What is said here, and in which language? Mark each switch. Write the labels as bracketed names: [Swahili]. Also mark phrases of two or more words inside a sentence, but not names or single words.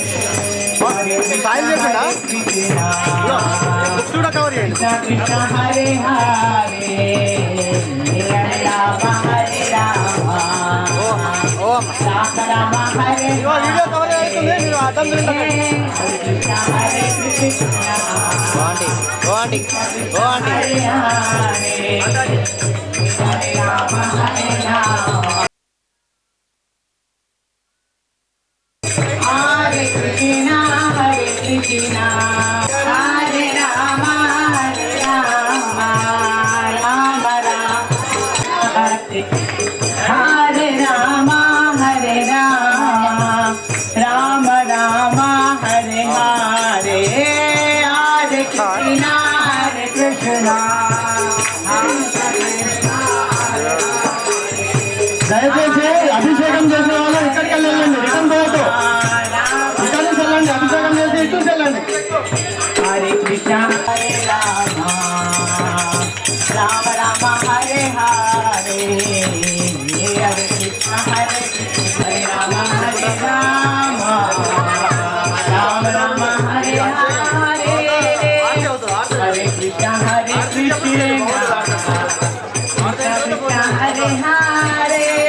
[Telugu] సాయిల్ చేసిండా బుక్స్ కూడా కవర్ చేయండి. వీడియో కవర్ అవుతుంది, మీరు అర్థం [Sanskrit] Hare Krishna, Hare Krishna, Hare Rama, Hare Rama, Rama Rama, Hare Rama, Hare Rama, Rama Rama, Hare Hare, Hare Krishna, Hare Krishna, [Telugu] దయచేసి అభిషేకం చేసే వాళ్ళు ఇక్కడికి వెళ్ళండి. రిటర్న్ పోవద్దు, ఇక్కడ నుంచి వెళ్ళండి. అభిషేకం చేసి ఇటు వెళ్ళండి. [Sanskrit] Hare Krishna, Hare Rama, Rama Rama, Hare Hare, Hare Krishna, Hare Krishna, Hare Rama, Hare Rama, Rama Rama, Hare Hare, Hare Krishna, Hare Krishna, Krishna Krishna, Hare Hare,